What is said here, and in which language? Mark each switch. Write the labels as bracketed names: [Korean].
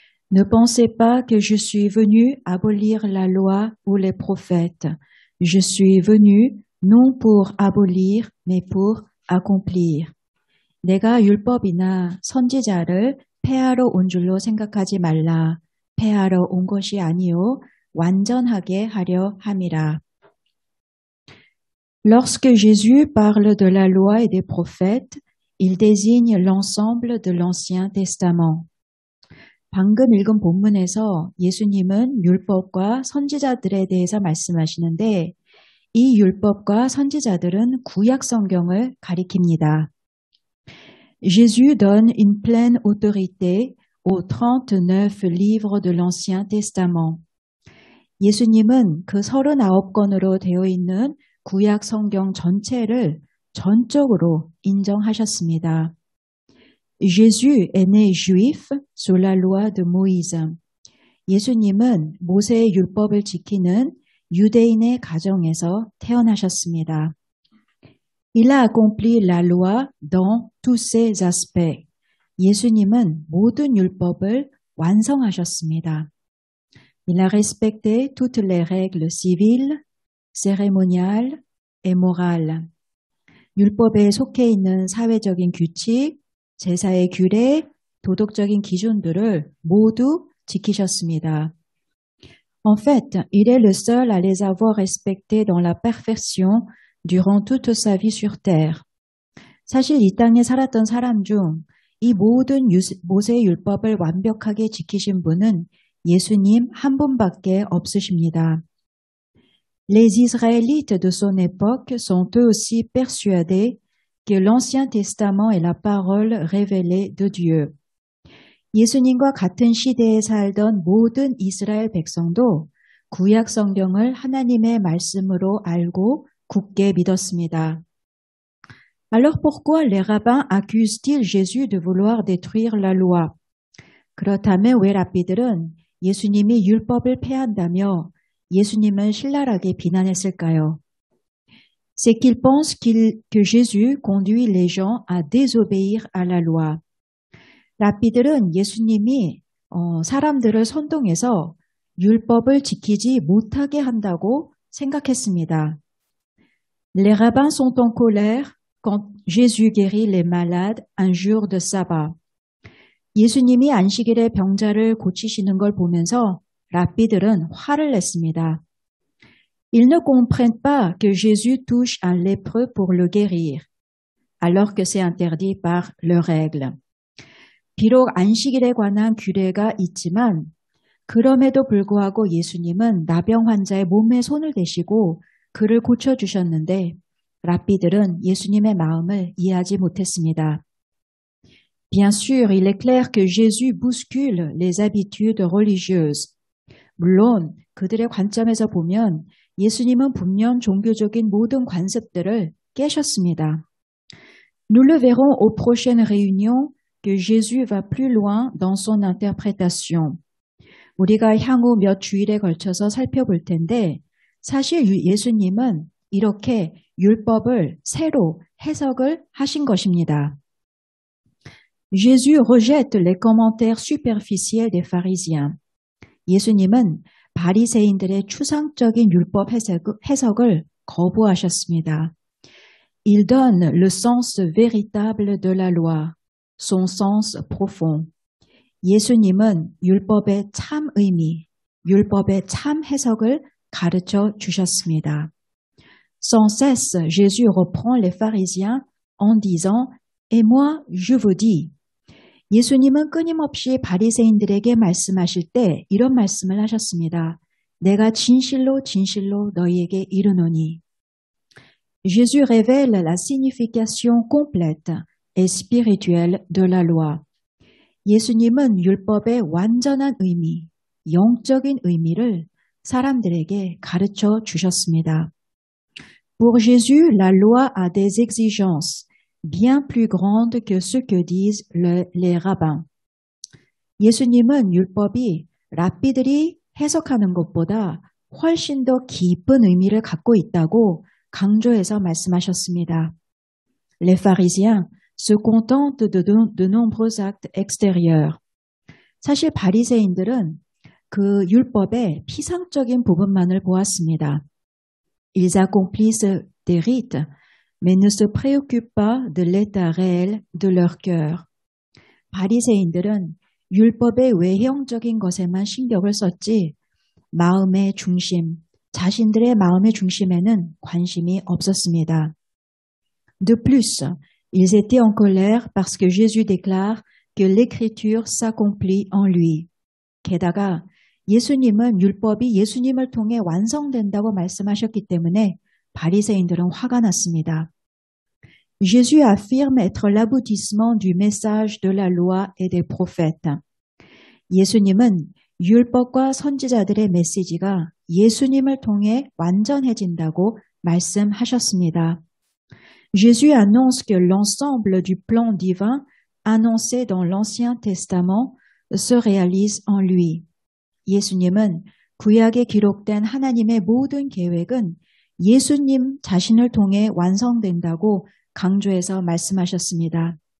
[French] Ne pensez pas que je suis venu abolir la loi ou les prophètes. Je suis venu non pour abolir, mais pour accomplir. [Korean] 내가 율법이나 선지자를 폐하러 온 줄로 생각하지 말라. 폐하러 온 것이 아니요 완전하게 하려 함이라. [French] Lorsque Jésus parle de la loi et des prophètes, il désigne l'ensemble de l'Ancien Testament. [Korean] 방금 읽은 본문에서 예수님은 율법과 선지자들에 대해서 말씀하시는데 이 율법과 선지자들은 구약 성경을 가리킵니다. [French] Jésus donne une pleine autorité aux 39 livres de l'Ancien Testament. [Korean] 예수님은 그 39권으로 되어 있는 구약 성경 전체를 전적으로 인정하셨습니다. [French] Jésus est né juif sous la loi de Moïse. [Korean] 예수님은 모세의 율법을 지키는 유대인의 가정에서 태어나셨습니다. [French] Il a accompli la loi dans tous ses aspects. [Korean] 예수님은 모든 율법을 완성하셨습니다. [French] Il a respecté toutes les règles civiles, cérémoniales et morales. [Korean] 율법에 속해 있는 사회적인 규칙, 제사의 규례, 도덕적인 기준들을 모두 지키셨습니다. [French] En fait, il est le seul à les avoir respectés dans la perfection durant toute sa vie sur terre. [Korean] 사실 이 땅에 살았던 사람 중 이 모든 모세의 율법을 완벽하게 지키신 분은 예수님 한 분밖에 없으십니다. [French] Les Israélites de son époque sont eux aussi persuadés que l'Ancien Testament est la parole révélée de Dieu. [Korean] 예수님과 같은 시대에 살던 모든 이스라엘 백성도 구약 성경을 하나님의 말씀으로 알고 굳게 믿었습니다. [French] Alors pourquoi les rabbins accusent-ils Jésus de vouloir détruire la loi? [Korean] 그렇다면 왜 랍비들은 예수님이 율법을 폐한다며 예수님을 신랄하게 비난했을까요? [French] C'est qu'ils pensent que Jésus conduit les gens à désobéir à la loi. [Korean] 랍비들은 예수님이 사람들을 선동해서 율법을 지키지 못하게 한다고 생각했습니다. [French] Les rabbins sont en colère quand Jésus guérit les malades un jour de sabbat. [Korean] 예수님이 안식일에 병자를 고치시는 걸 보면서 랍비들은 화를 냈습니다. [French] Ils ne comprennent pas que Jésus touche un lépreux pour le guérir, alors que c'est interdit par leurs règles. [Korean] 비록 안식일에 관한 규례가 있지만 그럼에도 불구하고 예수님은 나병 환자의 몸에 손을 대시고 그를 고쳐주셨는데 랍비들은 예수님의 마음을 이해하지 못했습니다. [French] Bien sûr, il est clair que Jésus bouscule les habitudes religieuses. [Korean] 물론 그들의 관점에서 보면 예수님은 분명 종교적인 모든 관습들을 깨셨습니다. [French] Nous le verrons aux prochaines réunions que Jésus va plus loin dans son interprétation. [Korean] 우리가 향후 몇 주일에 걸쳐서 살펴볼 텐데 사실 예수님은 이렇게 율법을 새로 해석을 하신 것입니다. [French] Jésus rejette les commentaires superficiels des pharisiens. [Korean] 예수님은 바리새인들의 추상적인 율법 해석을 거부하셨습니다. [French] Il donne le sens véritable de la loi, son sens profond. [Korean] 예수님은 율법의 참 의미, 율법의 참 해석을 가르쳐 주셨습니다. [French] Sans cesse, Jésus reprend les pharisiens en disant « Et moi, je vous dis » [Korean] 예수님은 끊임없이 바리새인들에게 말씀하실 때 이런 말씀을 하셨습니다. 내가 진실로 진실로 너희에게 이르노니. [French] Jésus révèle la signification complète et spirituelle de la loi. [Korean] 예수님은 율법의 완전한 의미, 영적인 의미를 사람들에게 가르쳐 주셨습니다. [French] Pour Jésus, la loi a des exigences bien plus grandes que ce que disent les rabbins. [Korean] 예수님은 율법이 랍비들이 해석하는 것보다 훨씬 더 깊은 의미를 갖고 있다고 강조해서 말씀하셨습니다. [French] Les pharisiens se contentent de nombreux actes extérieurs. [Korean] 사실 바리새인들은 그 율법의 피상적인 부분만을 보았습니다. [French] Ils accomplissent des rites, mais ne se préoccupent pas de l'état réel de leur cœur. [Korean] 바리새인들은 율법의 외형적인 것에만 신경을 썼지 마음의 중심, 자신들의 마음의 중심에는 관심이 없었습니다. [French] De plus, ils étaient en colère parce que Jésus déclare que l'écriture s'accomplit en lui. [Korean] 게다가 예수님은 율법이 예수님을 통해 완성된다고 말씀하셨기 때문에 바리새인들은 화가 났습니다. [French] Jésus affirme être l'aboutissement du message de la loi et des prophètes. [Korean] 예수님은 율법과 선지자들의 메시지가 예수님을 통해 완전해진다고 말씀하셨습니다. [French] Jésus annonce que l'ensemble du plan divin annoncé dans l'Ancien Testament se réalise en lui. [Korean] 예수님은 구약에 기록된 하나님의 모든 계획은 예수님 자신을 통해 완성된다고 강조해서 말씀하셨습니다.